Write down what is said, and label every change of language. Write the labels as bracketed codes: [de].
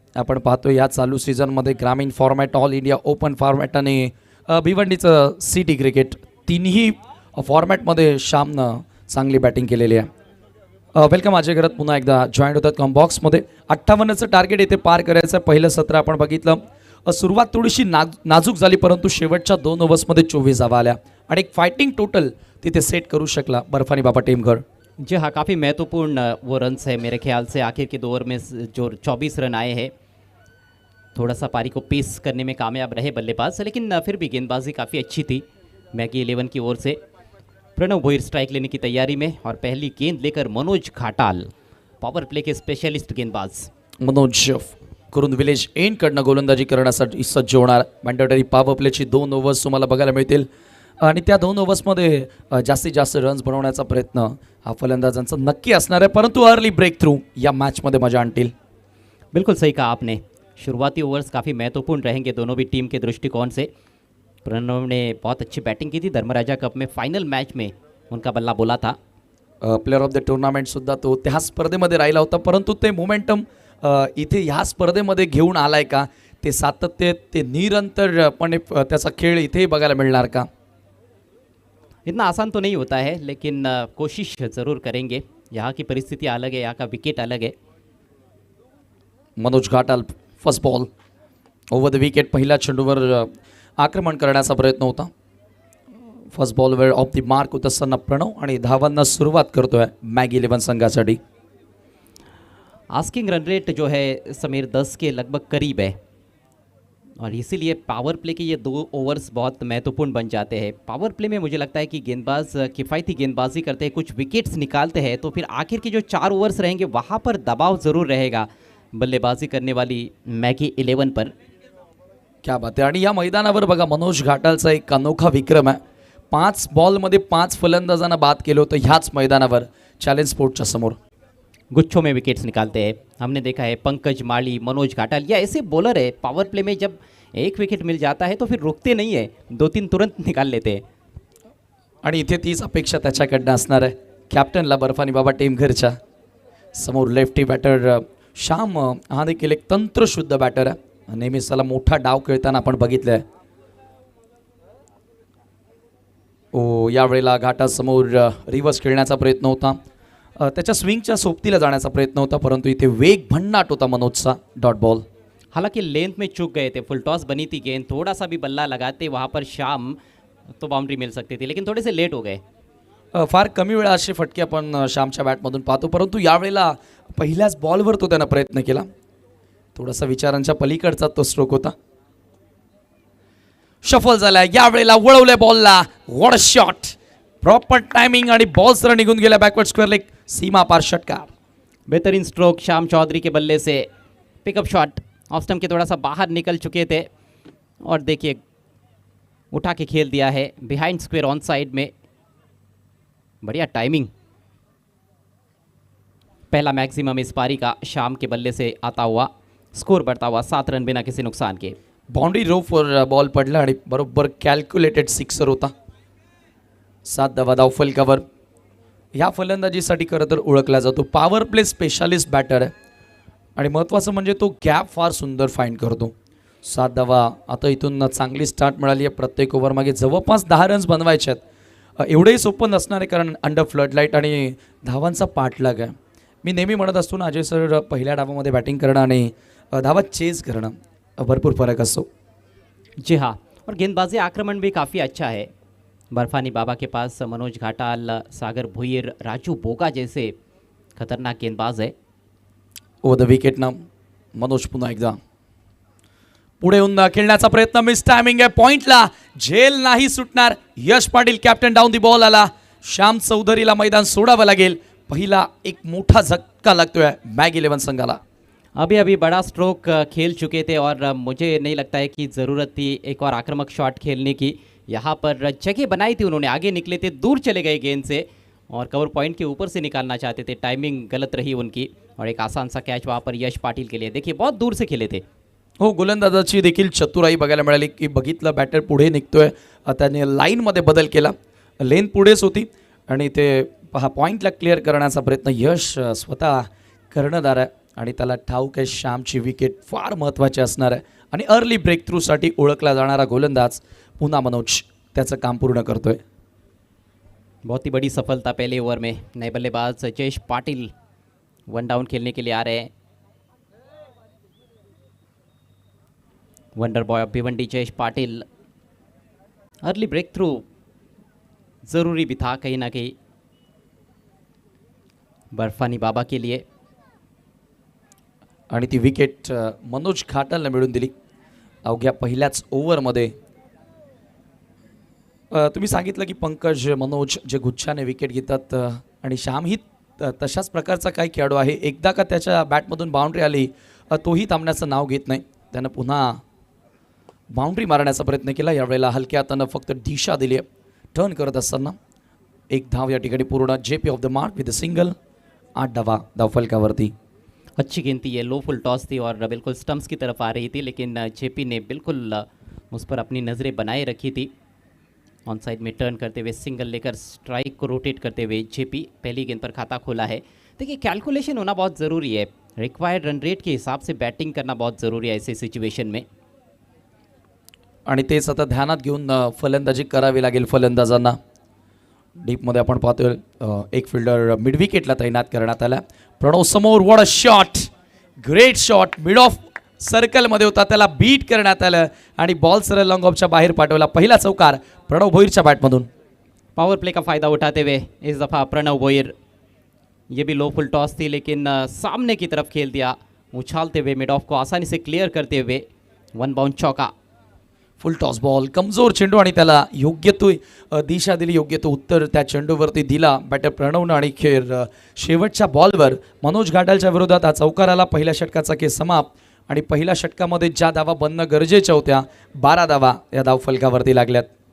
[mr] आपण पाहतो या चालू सीझनमध्ये ग्रामीण format, all India open format आणि भिवंडीचं सिटी क्रिकेट तिन्ही फॉर्मॅटमध्ये श्यामनं चांगली बॅटिंग केलेली आहे. वेलकम अजय घरात पुन्हा एकदा जॉईंट होतात कॉम्बॉक्समध्ये. 58चं टार्गेट इथे पार करायचं आहे. पहिलं सत्र आपण बघितलं, सुरुवात थोडीशी नाजूक झाली परंतु शेवटच्या 2 ओव्हर्समध्ये 24 धावा आल्या आणि एक फाइटिंग टोटल तिथे सेट करू शकला बर्फानी बाबा टेमघर. [hi] जी हाँ, काफ़ी महत्वपूर्ण वो रन्स है मेरे ख्याल से. आखिर के 2 ओवर में जो 24 रन आए हैं, थोड़ा सा पारी को पेस करने में कामयाब रहे बल्लेबाज, लेकिन फिर भी गेंदबाजी काफ़ी अच्छी थी मैगी 11 की ओर से. प्रणव भोईर स्ट्राइक लेने की तैयारी में और पहली गेंद लेकर मनोज घाटाल, पावर प्ले के स्पेशलिस्ट गेंदबाज. [mr] मनोज करून विलेज एंडकडनं गोलंदाजी करण्यासाठी सज्ज होणार. मॅन्डेटरी पॉवर प्लेची 2 ओव्हर्स तुम्हाला बघायला मिळतील आणि त्या 2 ओव्हर्समध्ये जास्तीत जास्त रन्स बनवण्याचा प्रयत्न हा फलंदाजांचा नक्की असणार आहे. परंतु अर्ली ब्रेक थ्रू या [hi] मैच में [mr] मजा आणतील. [hi] बिल्कुल सही कहा आपने. शुरुआती ओवर्स काफ़ी महत्वपूर्ण रहेंगे दोनों भी टीम के दृष्टिकोण से. प्रणव ने बहुत अच्छी बैटिंग की थी धर्मराजा कप में. फाइनल मैच में उनका बल्ला बोला था. [mr] प्लेअर ऑफ द टुर्नामेंट सुद्धा तो त्या स्पर्धेमध्ये राहिला होता. परंतु ते मोमेंटम इथे ह्या स्पर्धेमध्ये घेऊन आलाय का, ते सातत्य, ते निरंतरपणे त्याचा खेळ इथे बघायला मिळणार का? [hi] इतना आसान तो नहीं होता है, लेकिन कोशिश ज़रूर करेंगे. यहाँ की परिस्थिति अलग है, यहाँ का विकेट अलग है. [en] Manoj Ghatal first ball over the wicket. [mr] पहिल्या चेंडूवर आक्रमण करण्याचा प्रयत्न होता. फर्स्ट बॉलवर ऑफ द मार्क होत असताना प्रणव आणि धावांना सुरुवात करतोय मॅग 11 संघासाठी. [hi] आस्किंग रन रेट जो है समीर 10 के लगभग करीब है और इसीलिए पावर प्ले के ये 2 ओवर्स बहुत महत्वपूर्ण बन जाते हैं. पावर प्ले में मुझे लगता है कि गेंदबाज किफ़ायती गेंदबाजी करते हैं, कुछ विकेट्स निकालते हैं, तो फिर आखिर के जो 4 ओवर्स रहेंगे वहाँ पर दबाव ज़रूर रहेगा बल्लेबाजी करने वाली मैगी 11 पर. क्या बात [mr] आहे. आणि या मैदानावर बघा मनोज घाटालचा एक अनोखा विक्रम आहे. 5 बॉलमध्ये 5 फलंदाजांना बाद केलं होतं ह्याच मैदानावर चॅलेंज स्पोर्ट्सच्या समोर. [hi] गुच्छों में विकेट्स निकालते हैं. हमने देखा है पंकज माली, मनोज घाटाल, या ऐसे बॉलर है पावर प्ले में जब एक विकेट मिल जाता है तो फिर रुकते नहीं है, 2-3 तुरंत निकाल लेते हैं. [mr] आणि इथे तीच अपेक्षा त्याच्याकडनं असणार आहे कॅप्टनला बर्फानी बाबा टेमघरच्या समोर. लेफ्टी बॅटर श्याम हा देखील एक तंत्रशुद्ध बॅटर आहे. नेहमीच त्याला मोठा डाव खेळताना आपण बघितलं आहे. यावेळेला घाटासमोर रिव्हर्स खेळण्याचा प्रयत्न होता, त्याच्या स्विंगच्या सोबतीला जाण्याचा प्रयत्न होता, परंतु इथे वेग भन्नाट होता मनोजचा. Dot ball. हालांकि लेंथ में चूक गए थे, फुल टॉस बनी थी गेंद, थोड़ा सा भी बल्ला लगाते वहाँ पर श्याम तो बाउंड्री मिल सकती थी, लेकिन थोड़े से लेट हो गए. फार कमी वेळा असे फटके आपण श्यामच्या बॅटमधून पाहतो, परंतु यावेळेला पहिल्याच बॉलवर तो त्यानं प्रयत्न केला. थोडासा विचारांच्या पलीकडचा तो स्ट्रोक होता. शफल झाला, यावेळेला वळवले बॉलला. [en] what a shot, [mr] proper timing आणि बॉल सर निघून गेला बॅकवर्ड स्क्वेअर लेग. सीमा पार षटकार. [hi] बेहतरीन स्ट्रोक श्याम चौधरी के बल्ले से. पिकअप शॉट ऑफ स्टंप के थोड़ा सा बाहर निकल चुके थे और देखिए उठा के खेल दिया है बिहाइंड स्क्वेयर ऑन साइड में. बढ़िया टाइमिंग. पहला मैक्सिमम इस पारी का श्याम के बल्ले से आता हुआ. स्कोर बढ़ता हुआ 7 रन बिना किसी नुकसान के. [mr] बाउंड्री रोफवर बॉल पडला आणि बरोबर कॅल्क्युलेटेड सिक्सर होता. 7 धावा धावफल कवर. ह्या फलंदाजीसाठी खरं तर ओळखला जातो. पॉवर प्ले स्पेशालिस्ट बॅटर आहे आणि महत्त्वाचं म्हणजे तो गॅप फार सुंदर फाईंड करतो. 7 धावा आता इथून चांगली स्टार्ट मिळाली आहे. प्रत्येक ओव्हरमागे जवळपास 10 रन्स बनवायचे आहेत. एवढंही सोपं नसणार आहे कारण अंडर फ्लडलाईट आणि धावांचा पाठलाग आहे. मी नेहमी म्हणत असतो ना अजय सर, पहिल्या डावामध्ये बॅटिंग करणं आणि धावा चेज करणं भरपूर फरक असतो. [hi] जी हाँ, और गेंदबाजी आक्रमण भी काफ़ी अच्छा है. बर्फानी बाबा के पास मनोज घाटाल, सागर भुईर, राजू बोगा जैसे खतरनाक गेंदबाज है. [mr] ओव्हर द विकेटनं मनोज पुन्हा एकदा पुढे येऊन खेळण्याचा प्रयत्न. मिस टायमिंग आहे. पॉइंटला झेल नाही सुटणार. यश Patil captain down the ball आला. श्याम चौधरीला मैदान सोडावं लागेल. पहिला एक मोठा झटका लागतोय मॅग 11 संघाला. अभी अभी बड़ा स्ट्रोक खेल चुके थे और मुझे नहीं लगता है कि ज़रूरत थी एक और आक्रामक शॉट खेलने की. यहाँ पर जगह बनाई थी उन्होंने, आगे निकले थे, दूर चले गए गेंद से और कवर पॉइंट के ऊपर से निकालना चाहते थे. टाइमिंग गलत रही उनकी और एक आसान सा कैच वहाँ पर यश पाटिल के लिए. देखिए बहुत दूर से खेले थे. हो, गोलंदाजाची देखील चतुराई बघायला मिळाली की बघितलं बॅटर पुढे निघतोय, त्याने लाईनमध्ये बदल केला. लेन पुढेच होती आणि ते पहा पॉईंटला क्लिअर करण्याचा प्रयत्न यश स्वतः कर्णधार आहे आणि त्याला ठाऊक आहे श्यामची विकेट फार महत्त्वाची असणार आहे आणि अर्ली ब्रेक थ्रूसाठी ओळखला जाणारा गोलंदाज पुन्हा मनोज त्याचं काम पूर्ण करतोय. [hi] बहुत ही बड़ी सफलता पहले ओवर में. नए बल्लेबाज जयेश पाटिल वन डाउन खेलने के लिए आ रहे हैं. Wonder boy of Bhiwandi Jayesh Patil. Early break through ज़रूरी भी था कहीं ना कहीं बर्फानी बाबा के लिए. [mr] आणि ती विकेट मनोज घाटालने मिळवून दिली अवघ्या पहिल्याच ओव्हरमध्ये. तुम्ही सांगितलं की पंकज मनोज जे गुच्छाने विकेट घेतात आणि श्याम ही तशाच प्रकारचा काही खेळाडू आहे. एकदा का त्याच्या बॅटमधून बाउंड्री आली तोही थांबण्याचं नाव घेत नाही. त्यानं पुन्हा बाउंड्री मारण्याचा प्रयत्न केला. यावेळेला हलक्या हातानं फक्त दिशा दिली आहे. टर्न करत असताना एक धाव या ठिकाणी पूर्ण. [en] JP off the mark with single. [mr] 8 धावा धावफलकावरती. [hi] अच्छी गेंद थी ये, लो फुल टॉस थी और बिल्कुल स्टंप्स की तरफ आ रही थी, लेकिन जेपी ने बिल्कुल उस पर अपनी नज़रें बनाए रखी थी. ऑन साइड में टर्न करते हुए सिंगल लेकर स्ट्राइक को रोटेट करते हुए जेपी पहली गेंद पर खाता खोला है. देखिए कैलकुलेशन होना बहुत ज़रूरी है. रिक्वायर्ड रन रेट के हिसाब से बैटिंग करना बहुत ज़रूरी है ऐसे सिचुएशन में. [mr] आणि तेच आता ध्यानात घेऊन फलंदाजी करावी लागेल फलंदाजांना. डीपमध्ये आपण पाहतोय एक फिल्डर मिड विकेटला तैनात करण्यात आला. प्रणव समोर. [en] What a shot, great shot. [mr] Mid of सर्कलमध्ये होता, त्याला बीट करण्यात आलं आणि बॉल सरळ लॉंग ऑफच्या बाहेर पाठवला. पहिला चौकार प्रणव भोईरच्या बॅटमधून. [hi] पावर प्ले का फ़ायदा उठाते हुए इस दफ़ा प्रणव भोईर. ये भी लो फुल टॉस थी लेकिन सामने की तरफ खेल दिया, उछालते हुए मिड ऑफ को आसानी से क्लियर करते हुए वन बाउंड चौका. [mr] फुल टॉस बॉल, कमजोर चेंडू आणि त्याला योग्य तो दिशा दिली, योग्य तो उत्तर त्या चेंडूवरती दिला बॅटर प्रणवनं. आणि खेळ शेवटच्या बॉलवर मनोज घाटालच्या विरोधात हा चौकार आला. पहिल्या षटकाचा खेळ समाप्त आणि पहिल्या षटकामध्ये ज्या धावा बनणं गरजेच्या होत्या 12 धावा या धावफलकावरती लागल्यात.